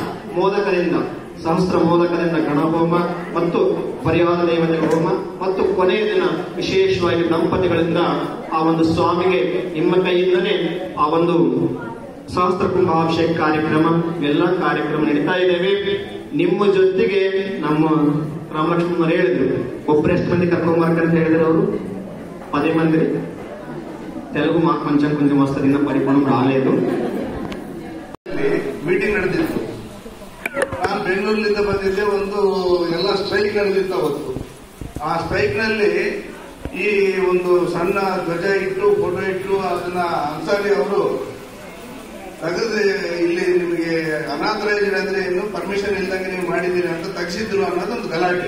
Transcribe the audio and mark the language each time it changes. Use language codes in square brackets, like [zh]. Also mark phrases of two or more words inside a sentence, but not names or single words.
[kn] ಮೋದಕದಿಂದ ಗಣಹೋಮ ಮತ್ತು ಪರಿವಾರ ದೇವತೆಗಳ ಹೋಮ ಮತ್ತು ಕೊನೆಯ ದಿನ ವಿಶೇಷವಾಗಿ ದಂಪತಿಗಳಿಂದ ಆ ಒಂದು ಸ್ವಾಮಿಗೆ ನಿಮ್ಮ ಕೈಯಿಂದಲೇ ಆ ಒಂದು ಸಹಸ್ರ ಕುಂಭಾಭಿಷೇಕ ಕಾರ್ಯಕ್ರಮ ಎಲ್ಲ ಕಾರ್ಯಕ್ರಮ ನಡೀತಾ ಇದ್ದೇವೆ. ನಿಮ್ಮ ಜೊತೆಗೆ ನಮ್ಮ ರಾಮಲಕ್ಷ್ಮಣ ಹೇಳಿದ್ರು, ಒಬ್ಬರು ಎಷ್ಟು ಮಂದಿ ಕರ್ಕೊಂಬರ್ಕಂತ ಹೇಳಿದ್ರು ಅವರು 10 మంది. [te] తెలుగు మాకు కొంచెం వస్తుంది, ఇంకా పరిపూర్ణం రాలేదు. [kn] ಮೀಟಿಂಗ್ ನಡೆದಿತ್ತು. ನಾನು ಬೆಂಗಳೂರಿನಿಂದ ಬಂದಿದ್ದೆ. ಒಂದು ಎಲ್ಲ ಸ್ಟ್ರೈಕ್ ನಡೆದಿತ್ತು ಅವತ್ತು. ಆ ಸ್ಟ್ರೈಕ್ ನಲ್ಲಿ ಈ ಒಂದು ಸಣ್ಣ ಧ್ವಜ ಇಟ್ಟು ಫೋಟೋ ಇಟ್ಟು ಅದನ್ನ ಅನ್ಸಾರಿ ಅವರು ತೆಗೆದು ಇಲ್ಲಿ ನಿಮಗೆ ಅನಾಥರೈಸ್ಡ್ ಅಂದ್ರೆ ಏನು ಪರ್ಮಿಷನ್ ಇಲ್ದಂಗೆ ನೀವು ಮಾಡಿದ್ದೀರಿ ಅಂತ ತೆಗೆಸಿದ್ರು ಅನ್ನೋದೊಂದು ಗಲಾಟೆ.